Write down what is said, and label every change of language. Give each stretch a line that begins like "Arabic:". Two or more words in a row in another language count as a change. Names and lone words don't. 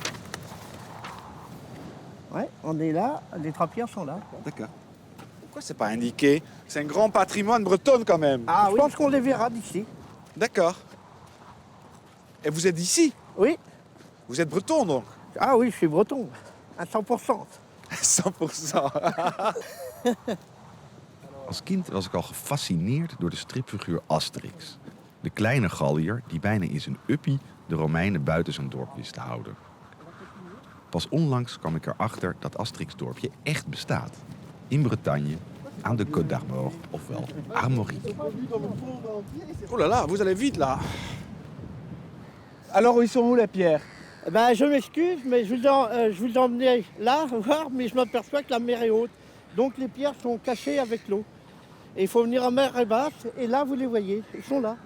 French: Ouais, on est là, les 3 pierres sont là. D'accord. Pourquoi c'est pas indiqué? C'est un grand patrimoine breton quand même. Ah, je pense qu'on les verra d'ici. D'accord. Et vous êtes d'ici? Oui. Vous êtes breton donc? Ah oui, je suis breton, à 100%. 100%.
Dutch: Als kind was ik al gefascineerd door de stripfiguur Asterix. De kleine Galliër die bijna in zijn uppie de Romeinen buiten zijn dorp wist te houden. Pas onlangs kwam ik erachter dat Asterix-dorpje echt bestaat. In Bretagne, aan de Côte d'Armor, ofwel Armorique.
French: Oh là là, vous allez vite là. Alors ils sont où les pierres? Eh ben, je m'excuse, mais je vous ai emmené là voir, mais je m'aperçois que la mer est haute. Donc les pierres sont cachées avec l'eau. Et il faut venir en mer est basse, et là vous les voyez, ils sont là.